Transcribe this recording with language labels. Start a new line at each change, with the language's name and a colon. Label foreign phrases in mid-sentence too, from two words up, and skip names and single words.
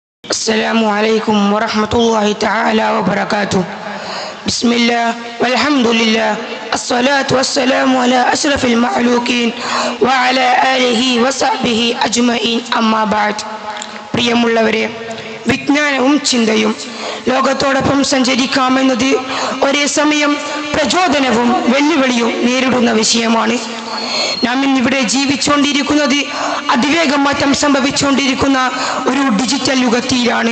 Arabic: السلام عليكم ورحمة الله تعالى وبركاته. بسم الله والحمد لله الصلاة والسلام على أشرف المخلوقين وعلى آله وصحبه أجمعين أما بعد.
Malayalam: പ്രിയമുള്ളവരെ, വിജ്ഞാനവും ചിന്തയും ലോകത്തോടൊപ്പം സഞ്ചരിക്കാമെന്നത് ഒരേ സമയം പ്രചോദനവും വെല്ലുവിളിയും നേരിടുന്ന വിഷയമാണ്. നാം ഇന്നിവിടെ ജീവിച്ചുകൊണ്ടിരിക്കുന്നത് അതിവേഗം മാറ്റം സംഭവിച്ചുകൊണ്ടിരിക്കുന്ന ഒരു ഡിജിറ്റൽ യുഗത്തിലാണ്.